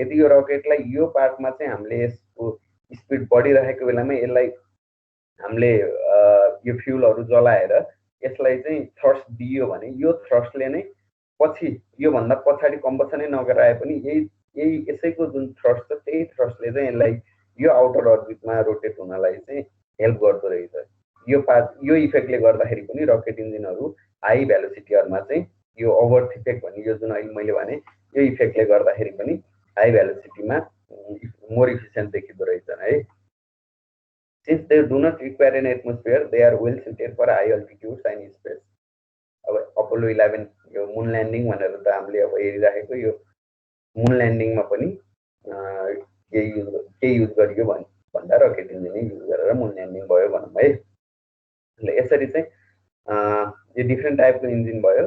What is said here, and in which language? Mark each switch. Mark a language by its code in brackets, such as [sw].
[ne] यदि यो रकेटलाई यो पार्टमा चाहिँ हामीले यसको स्पिड बढिरहेको बेलामा यसलाई हामीले यो फ्युलहरू जलाएर यसलाई चाहिँ थ्रस्ट दियो भने यो थ्रस्टले नै पछि योभन्दा पछाडि कम्बसनै नगराए पनि यही यसैको जुन थ्रस्ट छ त्यही थ्रस्टले चाहिँ यसलाई यो आउटर अर्बिटमा रोटेट हुनलाई चाहिँ हेल्प गर्दो रहेछ। यो इफेक्टले गर्दाखेरि पनि रकेट इन्जिनहरू हाई भेलोसिटीहरूमा चाहिँ यो ओभर्थ इफेक्ट भन्ने यो जुन अहिले मैले भने यो इफेक्टले गर्दाखेरि पनि हाई भेलोसिटीमा मोर इफिसियन्ट देखिँदो रहेछन् है। [en] Since they do not require an atmosphere, they are well suited for high altitudes and space. [ne] अब अपोलो 11 यो मुन ल्यान्डिङ भनेर त हामीले अब हेरिरहेको यो मुन ल्यान्डिङमा पनि के युज गरियो भन्दा रकेट इन्जिन युज गरेर मुन ल्यान्डिङ भयो भनौँ है। यसरी चाहिँ यो डिफ्रेन्ट टाइपको इन्जिन भयो।